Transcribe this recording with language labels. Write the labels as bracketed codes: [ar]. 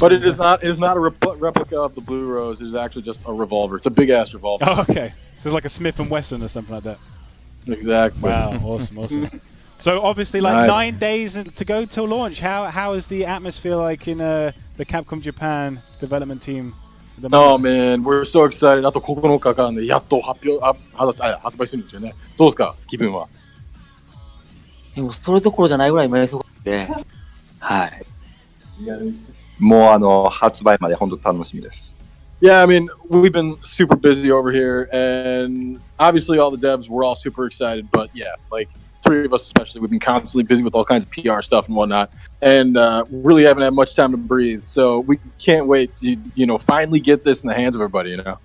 [en] But it is not. It is not a replica of the blue rose. It is actually just a revolver. It's a big ass revolver. Oh, okay. So it's like a Smith & Wesson or something like that. Exactly. Wow, awesome. So obviously, like Nice. 9 days to go till launch. How is the atmosphere like in the Capcom Japan development team? at the Oh moment? man, we're so excited. [ja] あと9日間でやっと発売するんですよね。どうですか、気分は？でもそれどころじゃないぐらい今忙しくて、はい。もう発売まで本当楽しみです。 [en] Yeah, I mean, we've been super busy over here, and obviously all the devs, we're all super excited, but yeah, like three of us especially, we've been constantly busy with all kinds of PR stuff and whatnot, and really haven't had much time to breathe, so we can't wait to, finally get this in the hands of everybody,